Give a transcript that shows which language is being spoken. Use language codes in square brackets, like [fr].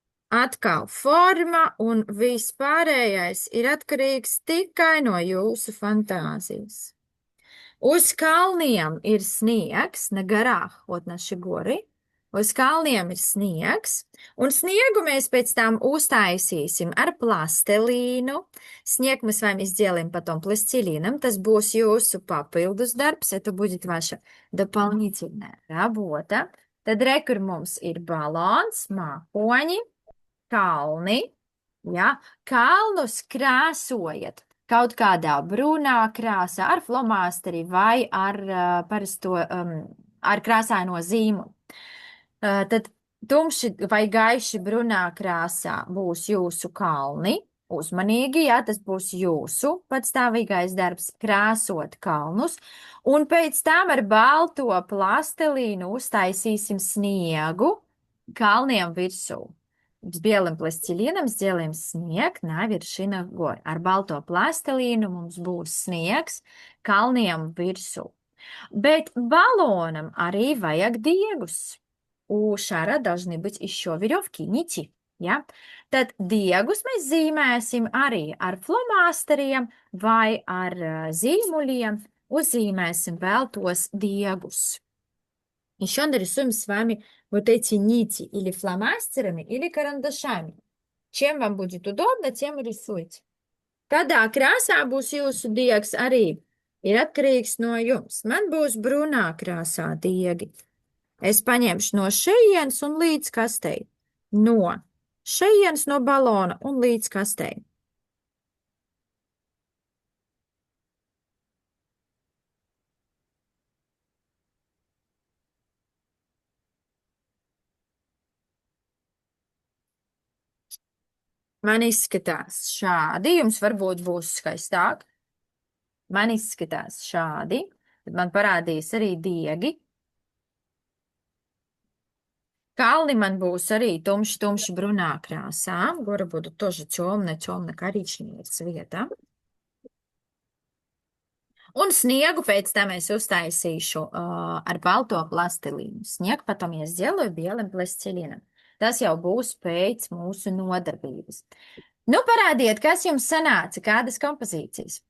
[lv] Atkal forma un viss pārējais ir atkarīgs tikai no jūsu fantāzijas. Uz kalniem ir sniegs, [ru] на горах, вот наши горы. [lv] Uz kalniem ir sniegs, un sniegu mēs pēc tam uztaisīsim ar plastelīnu. [ru] Снег мы с вами сделаем потом пластилином. [lv] Tas būs jūsu papildus darbs, [ru] это будет ваша дополнительная работа. [lv] Tad re, kur mums ir balons, mākoņi, kalni. Ja? Kalnus krāsojat kaut kādā brūnā krāsā ar flomasteri vai ar parasto, ar krāsaino zīmolu. Tad tumši vai gaiši brunā krāsā būs jūsu kalni. Uzmanīgi, ja tas būs jūsu patstāvīgais darbs krāsot kalnus. Un pēc tam ar balto plastelīnu uztaisīsim sniegu kalniem virsū. [ru] С белым пластилином сделаем снег на вершинах гор. [lv] Ar balto plastelīnu mums būs sniegs kalniem virsū. Bet balonam arī vajag diegus. [ru] У шара должны быть еще веревки, нити. [lv] Ja? Tad diegus mēs zīmēsim arī ar flomasteriem vai ar zīmuļiem. Uzzīmēsim vēl tos diegus. [ru] Еще нарисуем с вами вот эти нити или фломастерами, или карандашами. Чем вам будет удобно, тем и рисуйте. [lv] Kādā krāsā būs jūsu diegs arī ir atkarīgs no jums. Man būs brūnā krāsā diegi. Es paņemšu no šejienes un līdz kastei. No šejienes no balona un līdz kastei. Man izskatās šādi. Jums varbūt būs skaistāk. Man izskatās šādi. Tad man parādīs arī diegi. Kalni man būs arī tumši brunā krāsā. [ru] Горы будут тоже темно-коричневого цвета. [lv] Un sniegu pēc tam es uztaisīšu ar balto plastilīnu. Sniegu [ru] потом я сделаю белым пластилином. [lv] Tas jau būs pēc mūsu nodarbības. Nu, parādiet, kas jums sanāca, kādas kompozīcijas.